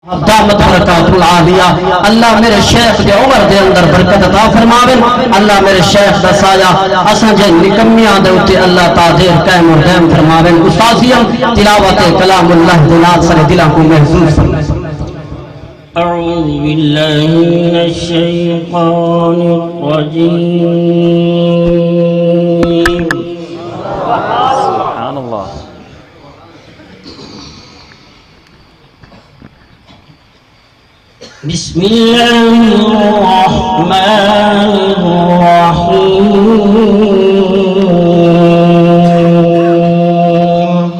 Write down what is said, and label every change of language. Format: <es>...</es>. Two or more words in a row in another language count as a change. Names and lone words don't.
<ar>دامت بركاتهم العالية.</ar> <pa>ਅੱਲਾਹ ਮੇਰੇ ਸ਼ੇਖ਼ ਦੇ ਉਮਰ ਦੇ ਅੰਦਰ ਬਰਕਤ ਅਤਾ ਫ਼ਰਮਾਵੇ। ਅੱਲਾਹ ਮੇਰੇ ਸ਼ੇਖ਼ ਦਾ ਸਾਇਆ ਅਸਾਂ ਜੇ ਨਿਕੰਮਿਆਂ ਦੇ ਉੱਤੇ ਅੱਲਾਹ ਤਾਜ਼ੀਰ ਕਾਇਮ ਔਰ ਦਾਇਮ ਫ਼ਰਮਾਵੇ। ਉਸਤਾਦੀਅਮ ਤਿਲਾਵਤ ਕਲਾਮੁੱਲਾਹ ਦੇ ਨਾਲ ਸਾਰੇ ਦਿਲੋਂ ਕੋ ਮਹਿਫ਼ੂਜ਼ ਫ਼ਰਮਾਵੇ।</pa> <ar>أعوذ بالله من الشيطان الرجيم. سبحان الله. بسم الله الرحمن الرحيم.</ar>